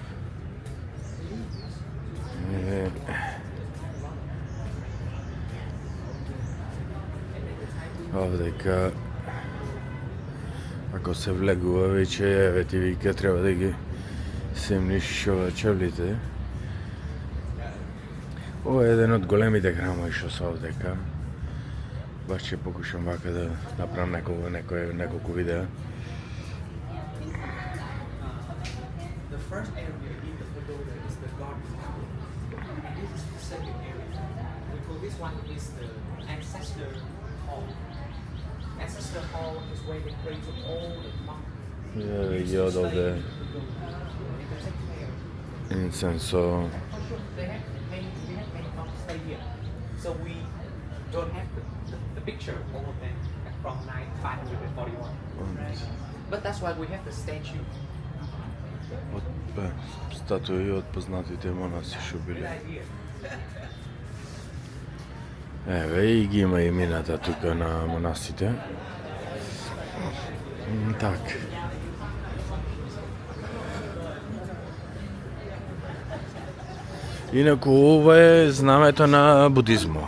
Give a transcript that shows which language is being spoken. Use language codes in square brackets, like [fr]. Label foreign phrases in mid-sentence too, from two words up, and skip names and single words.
[mk] Овдека, ако се влегува веќе, еве ти вика, треба да ги семниш чевлите. Ова е еден од големите храмови што се овдека. Баш ќе покушам вака да направам неколку видеа. [en] First area in the pagoda is the garden tower, and this is the second area. We call this one is the ancestor hall. Ancestor hall is where they pray to all the monks. Io dove in senso we have many monks stay here, so we don't have the picture of all of them from 541. But that's why we have the statue. [mk] Статуи од познатите монаси што биле. Еве и ги има имената тука на монасите. Так. Инаку ова е знамето на будизмо.